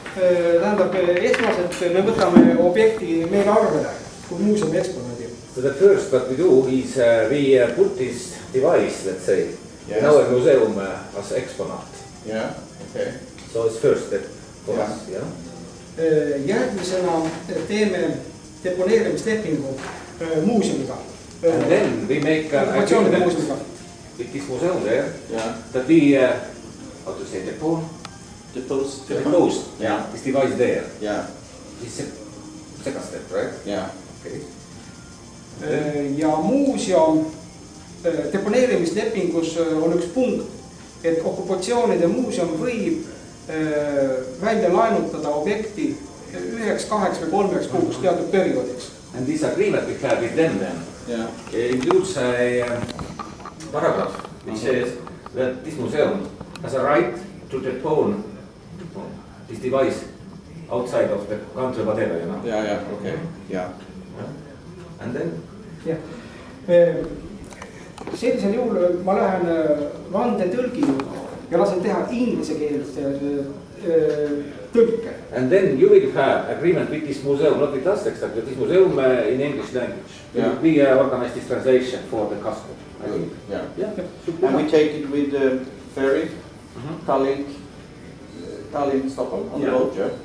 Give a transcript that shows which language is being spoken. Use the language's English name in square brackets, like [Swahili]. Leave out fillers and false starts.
[Estonian] Tähendab, esmaselt me võtame objekti meile arvele, kui muuseumi eksponaadi. [English] So the first what we do is we put this device, let's say, Yes. in our museum as exponat. Yeah, okay. So it's first step for Yeah. us, yeah? [Estonian] Järgmisena teeme deponeerimislepingu muuseumiga. [English] And then we make an [Estonian] Okupatsioonide [English] agreement [Estonian] muuseumiga. [English] with this museum there, Yeah. that we, how to say, depose Yeah. this device there. Yeah. It's a second step, right? Yeah. Okay. [Estonian] Ja muuseum deponeerimislepingus on üks punkt, et okupatsioonide muuseum võib välja laenutada objekti 1, 2 või 3 kuuks teatud perioodiks. [English] And this agreement we have with them then Yeah. includes a paragraph which says that this museum has a right to depone this device outside of the country, whatever, you know. Yeah, yeah, okay. Yeah. And then [Estonian] Jah. Sellisel juhul ma lähen vandetõlgi juurde ja lasen teha inglise keeles tõlke. [English] And then you will have agreement with this museum, not with us exactly, but this museum in English language. Yeah. We organize this translation for the customer. I think. Yeah. Yeah. And we take it with the ferry, Mhm. Talinn, Stockholm on Yeah. the boat. Yeah.